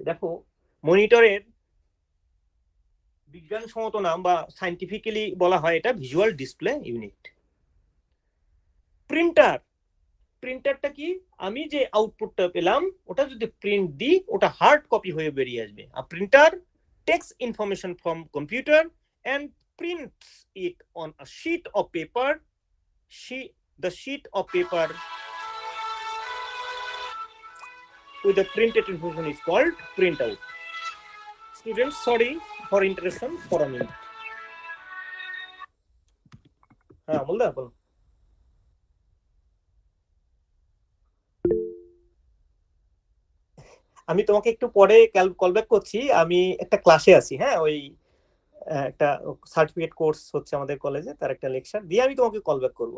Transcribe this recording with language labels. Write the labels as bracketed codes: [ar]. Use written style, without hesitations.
[bn] দেখো, মনিটরের বিজ্ঞানসম্মত নাম বা সাইন্টিফিক্যালি বলা হয় এটা ভিজুয়াল ডিসপ্লে ইউনিট। প্রিন্টার, প্রিন্টারটা কি, আমি যে আউটপুটটা পেলাম ওটা যদি প্রিন্ট দিই ওটা হার্ড কপি হয়ে বেরিয়ে আসবে। [en] আর printer takes information from computer and prints it on a sheet of paper. The sheet of paper with the printed information is called printout. Students, sorry for interruption for a minute. [bn] হ্যাঁ, বলতে এখন আমি তোমাকে একটু পরে call back করছি, আমি একটা ক্লাসে আছি। হ্যাঁ, ওই একটা সার্টিফিকেট কোর্স হচ্ছে আমাদের কলেজে, তার একটা লেকচার দিয়ে আমি তোমাকে কল ব্যাক করবো।